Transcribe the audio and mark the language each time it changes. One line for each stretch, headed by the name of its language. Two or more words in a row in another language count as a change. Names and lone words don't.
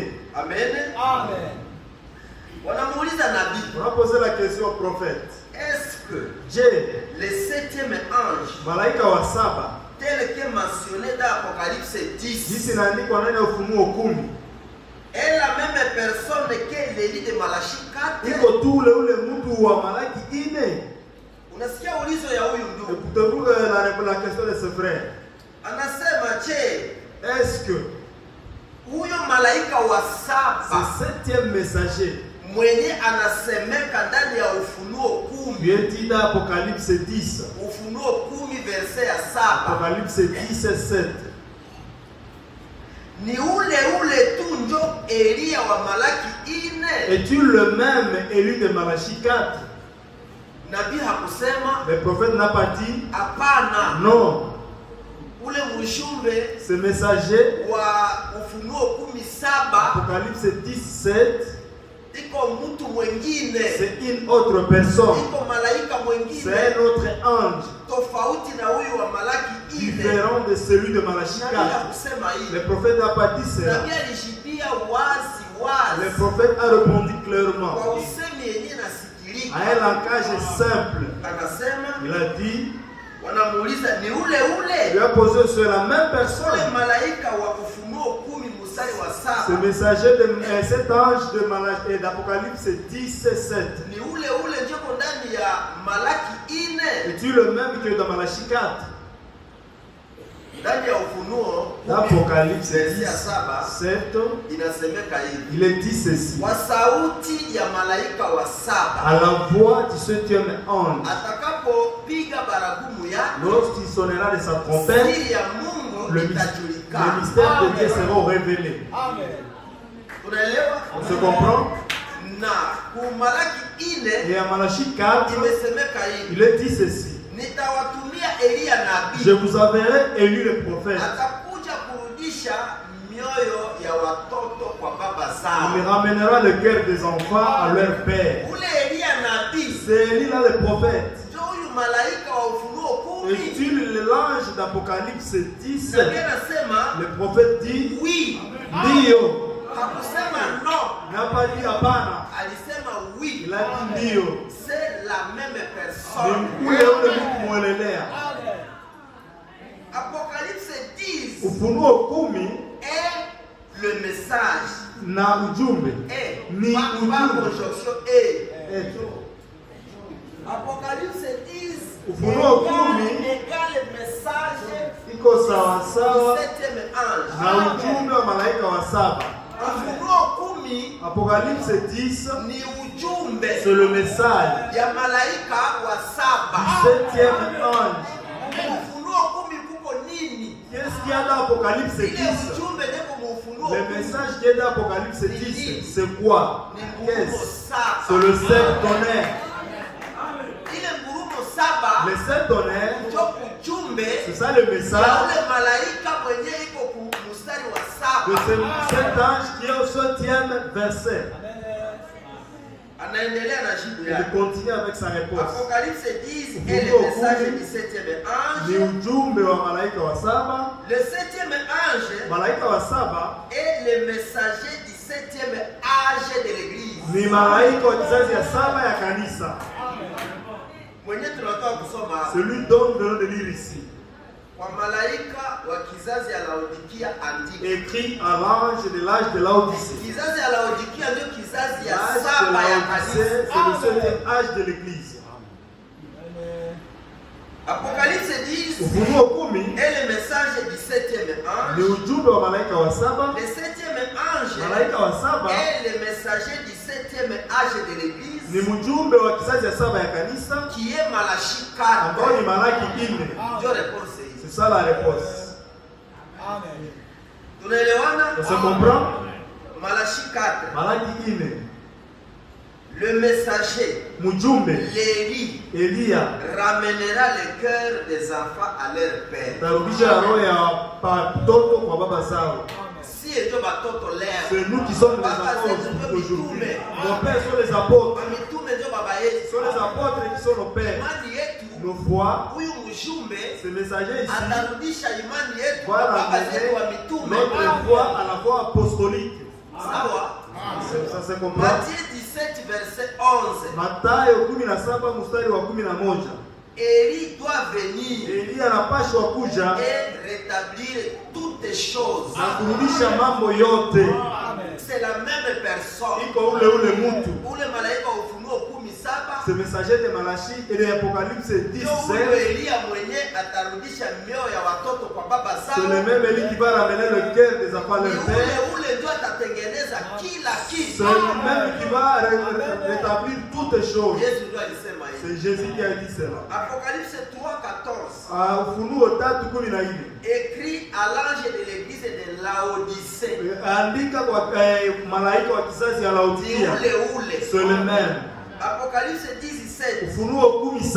French: Amen. Amen. On a posé la question au prophète. Est-ce que le 7e ange,
Swahili: malaika wa saba,
French: tel que mentionné dans Apocalypse 10, est la même personne que l'Élie de Malachi 4?
Swahili: Unasikia ulizo ya huyu ndugu?
French: Écoutez-vous la question de ce frère.
Swahili: Anasema
French: est-ce que
Swahili: huyo malaika wa saba,
French: ce 7e messager,
Swahili: mwenye anasemeka ndani ya Ufunuo 10,
French: lui est dit dans Apocalypse 10,
Swahili: Ufunuo 10 verset ya 7,
French: Apocalypse 10:7,
Swahili: ni ule tu njo Elia wa Malaki 4?
French: Es-tu le même Élie de Malachi 4?
Swahili: Nabii hakusema.
French: Le prophète n'a pas dit.
Swahili: Hapana.
French: Non.
Swahili: Ule mjumbe,
French: ce messager
Swahili: wa Ufunuo 17,
French: Apocalypse 17,
Swahili: iko mtu mwingine.
French: C'est une autre personne.
Swahili: Iko malaika mwingine.
French: C'est un autre ange.
Swahili: Tofauti na huyu wa Malaki 4.
French: Différent de celui de Malachi 4. Le prophète n'a pas dit cela.
Swahili: Nabii alishibia wazi.
French: Le prophète a répondu clairement.
Swahili: Kwa usemi yenyewe nasikilika.
French: À un langage simple.
Swahili: Anasema.
French: Il a dit.
Swahili: Wanamuuliza ni ule.
French: Il a posé sur la même personne.
Swahili: Ule malaika wa Ufunuo 10 mstari wa 7.
French: Ce messager de cet ange de Malachi d'Apocalypse 10:7.
Swahili: Ni ule ndio ndani ya Malaki 4.
French: Es-tu le même que dans Malachi 4?
Swahili: Ndani ya Ufunuo
French: Apocalypse 10:7
Swahili: inasemeka hivi.
French: Il est dit ceci.
Swahili: Kwa sauti ya malaika wa 7.
French: À la voix du 7e ange.
Swahili: Atakapopiga baragumu yake.
French: Lorsqu'il sonnera de sa trompette.
Swahili: Siri ya Mungu itajulikana.
French: Le mystère de Dieu sera révélé.
Swahili: Amen. Unaelewa?
French: On se comprend?
Swahili: Na ku Malaki 4.
French: Et à Malachi 4.
Swahili: Imesemeka hivi.
French: Il est dit ceci.
Swahili: Nitawatumia Elia nabii.
French: Je vous enverrai Élie le prophète.
Swahili: Atakuja kurudisha mioyo ya watoto kwa baba zao.
French: Il ramènera le cœur des enfants à leur père.
Swahili: Ule Elia nabii.
French: C'est Élie là le prophète.
Swahili: Ndio huyu malaika wa Ufunuo 10.
French: Es-tu l'ange d'Apocalypse 10? Le prophète dit oui.
Swahili: Ndio. Hakusema non.
French: N'a pas dit hapana.
Swahili: Alisema oui.
French: Il a dit ndio. C'est la même personne. Apocalypse 10
Swahili: Ufunuo 10
French: est le message.
Swahili: Na ujumbe. Ni ujumbe.
French: Apocalypse 10
Swahili: Ufunuo 10
French: égale message
Swahili: iko sawa sawa na ujumbe wa malaika wa 7. Ufunuo 10
French: Apocalypse 10
Swahili: ni ujumbe.
French: C'est le message
Swahili: ya malaika wa 7.
French: Du 7e ange.
Swahili: Ufunuo 10 kuko nini?
French: Qu'est-ce qu'il y a dans Apocalypse 10?
Swahili: Ile ujumbe ndiko mu Ufunuo.
French: Le message qui est dans Apocalypse 10, c'est quoi? Qu'est-ce? C'est le 7 tonnerres.
Swahili: Ile ngurumo 7.
French: Le 7 tonnerres. C'est ça le message. De cet ange qui est au 7e verset. Il continue avec sa réponse. Apocalypse 10 est le message du 7e ange. Le 7e ange est le messager du 7e
Swahili: Ni malaika wa kizazi ya 7 ya kanisa. Mwenye tunatoka kusoma.
French: Celui dont nous venons de lire ici.
Swahili: Kwa malaika wa kizazi ya Laodikia andika.
French: Écrit à l'ange de l'âge de Laodicée.
Swahili: Kizazi ya Laodikia ndio kizazi ya 7 ya kanisa.
French: C'est le 7e âge de l'église. Apocalypse 10
Swahili: Ufunuo 10
French: est le message du 7e ange.
Swahili: Ni ujumbe wa malaika wa 7.
French: Le 7e ange
Swahili: Malaika wa 7
French: est le messager du 7e âge de l'église.
Swahili: Ni mjumbe wa kizazi ya 7 ya kanisa.
French: Qui est Malachi 4.
Swahili: Ambao ni Malaki 4. Ndio réponse hii.
French: C'est ça la réponse.
Swahili: Amen. Tunaelewana?
French: On se comprend? Malachi 4.
Swahili: Malaki 4.
French: Le messager,
Swahili: mjumbe
French: Elia ramènera le cœur des enfants à leur père.
Swahili: Tarudisha roho ya watoto kwa baba zao. Si ndio batoto leo.
French: C'est nous qui sommes les apôtres aujourd'hui. Nos pères sont les apôtres. Ce sont les apôtres qui sont nos pères. Nos foi, ce messager ici, voilà notre foi à la foi apostolique. Ça se comprend. Matthieu 17 verset 11.
Swahili: Mathayo 17 mstari wa 11.
French: Élie doit venir
Swahili: Elia anapaswa kuja
French: et rétablir toutes choses.
Swahili: na kurudisha mambo yote.
French: C'est la même personne.
Swahili: Iko ule mtu. Ule malaika wa Ufunuo 17.
French: Ce messager de Malachi et de Apocalypse 17.
Swahili: Elia mwenye atarudisha mioyo ya watoto kwa baba zao.
French: C'est le même Elie qui va ramener le cœur des enfants leur père.
Swahili: Ule ndio atatengeneza kila kitu.
French: C'est le même qui va rétablir toutes choses.
Swahili: Yesu ndio alisema hivi.
French: C'est Jésus qui a dit cela. Apocalypse 3:14.
Swahili: Ufunuo 3:14.
French: Écrit à l'ange de l'église de Laodicée.
Swahili: Andika kwa malaika wa kizazi ya Laodikia.
French: C'est le même. Apocalypse 17.
Swahili: Ufunuo 17.